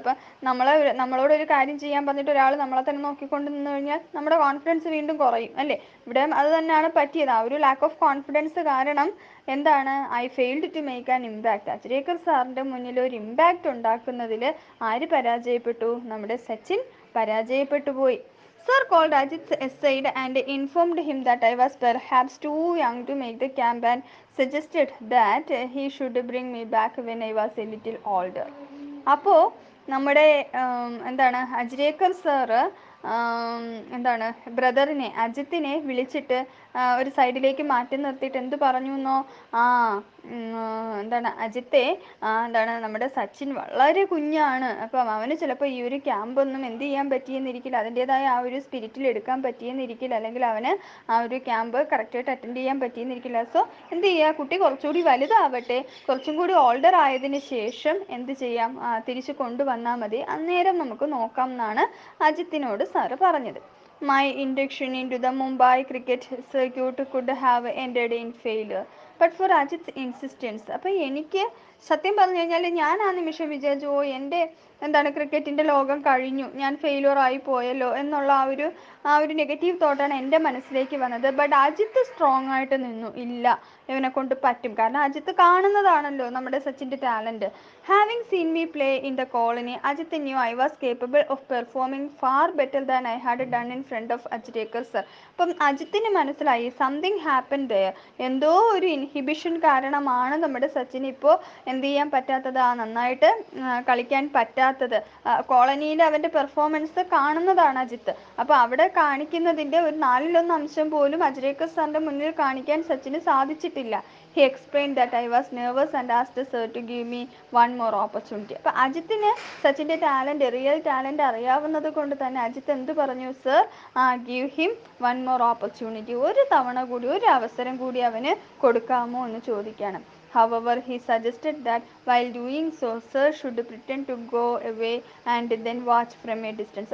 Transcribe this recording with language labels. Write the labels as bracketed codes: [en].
[ml] അപ്പം നമ്മളോടൊരു കാര്യം ചെയ്യാൻ പറഞ്ഞിട്ട് ഒരാൾ നമ്മളെ തന്നെ നോക്കിക്കൊണ്ട് നിന്ന് കഴിഞ്ഞാൽ നമ്മുടെ കോൺഫിഡൻസ് വീണ്ടും കുറയും അല്ലേ. ഇവിടെ അത് തന്നെയാണ് പറ്റിയത്. ആ ഒരു ലാക്ക് ഓഫ് കോൺഫിഡൻസ് കാരണം എന്താണ്, [en] I failed to make an impact. [ml] Achrekar സാറിൻ്റെ മുന്നിൽ ഒരു ഇമ്പാക്റ്റ് ഉണ്ടാക്കുന്നതിൽ ആര് പരാജയപ്പെട്ടു? നമ്മുടെ സച്ചിൻ പരാജയപ്പെട്ടു പോയി. [en] Sir called Ajit aside and informed him that I was perhaps too young to make the camp and suggested that he should bring me back when I was a little older. [ml] അപ്പോൾ നമ്മുടെ എന്താണ് Ajrekar sir എന്താണ് ബ്രദറിനെ അജിത്തിനെ വിളിച്ചിട്ട് ഒരു സൈഡിലേക്ക് മാറ്റി നിർത്തിയിട്ട് എന്ത് പറഞ്ഞു എന്നോ, ആ എന്താണ് അജിത്തെ, എന്താണ് നമ്മുടെ സച്ചിൻ വളരെ കുഞ്ഞാണ്, അപ്പം അവന് ചിലപ്പോൾ ഈ ഒരു ക്യാമ്പൊന്നും എന്ത് ചെയ്യാൻ പറ്റിയെന്നിരിക്കില്ല, അതിൻ്റേതായ ആ ഒരു സ്പിരിറ്റിൽ എടുക്കാൻ പറ്റിയെന്നിരിക്കില്ല, അല്ലെങ്കിൽ അവന് ആ ഒരു ക്യാമ്പ് കറക്റ്റായിട്ട് അറ്റൻഡ് ചെയ്യാൻ പറ്റിയെന്നിരിക്കില്ല. സോ എന്ത് ചെയ്യുക, കുട്ടി കുറച്ചുകൂടി വലുതാവട്ടെ, കുറച്ചും കൂടി ഓൾഡർ ആയതിന് ശേഷം എന്ത് ചെയ്യാം, തിരിച്ച് കൊണ്ടുവന്നാൽ മതി, അന്നേരം നമുക്ക് നോക്കാം എന്നാണ് അജിത്തിനോട് സാറ് പറഞ്ഞത്. [en] My induction into the Mumbai cricket circuit could have ended in failure, but for Ajit's insistence. [ml] അപ്പോൾ എനിക്ക് സത്യം പറഞ്ഞു കഴിഞ്ഞാൽ ഞാൻ ആ നിമിഷം വിചാരിച്ചു, ഓ എൻ്റെ എന്താണ് ക്രിക്കറ്റിൻ്റെ ലോകം കഴിഞ്ഞു, ഞാൻ ഫെയിലിയർ ആയി പോയല്ലോ എന്നുള്ള ആ ഒരു നെഗറ്റീവ് തോട്ടാണ് എൻ്റെ മനസ്സിലേക്ക് വന്നത്. ബട്ട് അജിത്ത് സ്ട്രോങ് ആയിട്ട് നിന്നു, ഇല്ല ഇവനെ കൊണ്ട് പറ്റും, കാരണം അജിത്ത് കാണുന്നതാണല്ലോ നമ്മുടെ സച്ചിൻ്റെ talent. [en] Having seen me play in the colony, Ajit knew I was capable of performing far better than I had done in front of Achrekar sir. [ml] അപ്പം അജിത്തിന് മനസ്സിലായി [en] something happen there, [ml] എന്തോ ഒരു ഇൻഹിബിഷൻ കാരണമാണ് നമ്മുടെ സച്ചിന് ഇപ്പോൾ എന്ത് ചെയ്യാൻ പറ്റാത്തത്, നന്നായിട്ട് കളിക്കാൻ പറ്റാത്തത്. കോളനിയിൽ അവൻ്റെ പെർഫോമൻസ് കാണുന്നതാണ് അജിത്ത്. അപ്പോൾ അവിടെ കാണിക്കുന്നതിൻ്റെ ഒരു 1/4 അംശം പോലും അജ്രേക്കർ സാറിൻ്റെ മുന്നിൽ കാണിക്കാൻ സച്ചിന് സാധിച്ചിട്ടില്ല. [en] He explained that I was nervous and asked sir to give me one more opportunity. [ml] അപ്പോൾ അജിത്തിന് സച്ചിൻ്റെ ടാലൻറ്റ്, റിയൽ ടാലൻറ്റ് അറിയാവുന്നത് കൊണ്ട് തന്നെ അജിത്ത് എന്ത് പറഞ്ഞു, [en] sir give him one more opportunity, [ml] ഒരു തവണ കൂടി, ഒരു അവസരം കൂടി അവന് കൊടുക്കാമോ എന്ന് ചോദിക്കുകയാണ്. [en] However, he suggested that while doing so, sir should pretend to go away and then watch from a distance.